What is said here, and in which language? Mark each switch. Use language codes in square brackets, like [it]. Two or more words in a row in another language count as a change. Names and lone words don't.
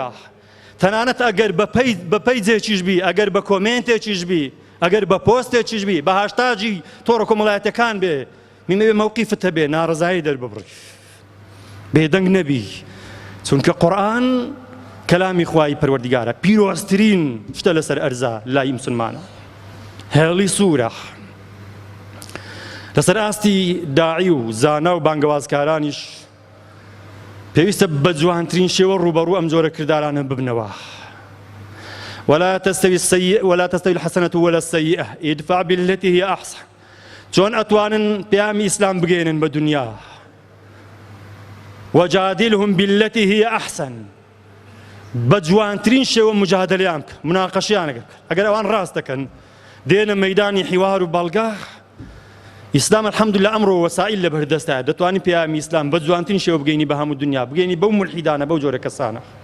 [ckb] تەنانەت ئەگەر بە پەیجێکیش بی، ئەگەر بە کۆمێنتێکیش بی، ئەگەر بە پۆستێکیش بی، بە هاشتاجی تۆڕە کۆمەڵایەتەکان بێ، میمەوێ مەوقیفت هەبێ ناڕەزایی دەرببڕی، بێدەنگ نەبی، چونکە قورئان کەلامی خوای پەروەردیگارە، پیرۆزترین شتە لەسەر ئەرزە لای مسلمانە، هێڵی سوورە. لەسەر ئاستی داعی و زانا و بانگەوازکارانیش پێویستە بە جوانترین شێوە ڕوبەڕوو ئەم جۆرە کردارانە ببنەوە. [ar] ولا تستوي الحسنة ولا السيئة ادفع بالتي هي أحسن. [ckb] چۆن ئەتوانن پەیامی ئیسلام بگەێنن بە دنیا؟ [ar] وجادلهم بالتي هي أحسن. [ckb] بە جوانترین شێوە مجادلەیان بکە، مناقەشەیان ئەگەر ئەگەر ئەوان ڕاست دەکەن دێنە مەیدانی حیوار و بەڵگا. ئیسلام الحەمدولله ئەمڕۆ وەسائل لە بەردەستایە، دەتوانین پەیامی ئیسلام بە جوانترین شێوە بگەینی بە هەموو دنیا، بگەینی بەو مولحیدانە بەو جۆرە کەسانە.